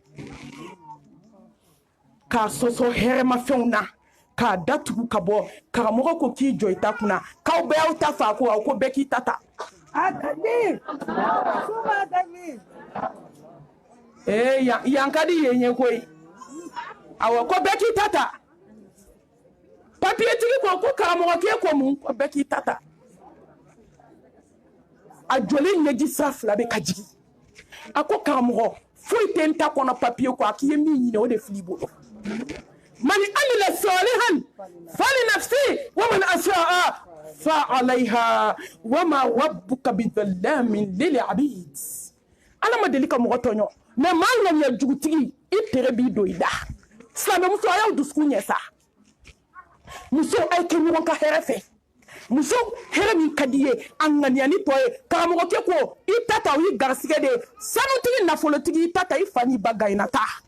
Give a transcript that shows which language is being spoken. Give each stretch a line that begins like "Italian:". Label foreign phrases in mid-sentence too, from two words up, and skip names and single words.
Bambara: k'a sɔsɔ hɛrɛmafɛnw na k'a datugu ka bɔ karamɔgɔ ko k'i jɔ i ta kunna k'aw bɛɛ y'aw ta fa ko aw ko bɛɛ k'i ta ta yan ka di yen ye koyi awɔ ko bɛɛ k'i ta ta papiyetigi ko karamɔgɔ k'e ko mun ko bɛɛ k'i ta ta a jɔlen ɲɛji sira 2 bɛ ka jigin a ko karamɔgɔ foyi tɛ n ta kɔnɔ papiye ko a k'i ye min ɲini o de fil'i bolo
Arabic: من عمل صالحا فلنفسه ومن أساء فعليها وما ربك بظلام للعبيد
Bambara: ala ma deli ka mɔgɔ tɔɲɔ mais maa ŋaniya jugutigi i tere b'i don i da silamɛmuso a y'aw dusukun ɲɛ sa muso a ye kɛ ɲɔgɔn ka hɛrɛ fɛ muso hɛrɛ min ka di ye a ŋaniya ni tɔ ye karamɔgɔkɛ ko i ta ta o y'i garisigɛ de ye sanutigi nafolotigi i ta ta i fa n'i ba gayina ta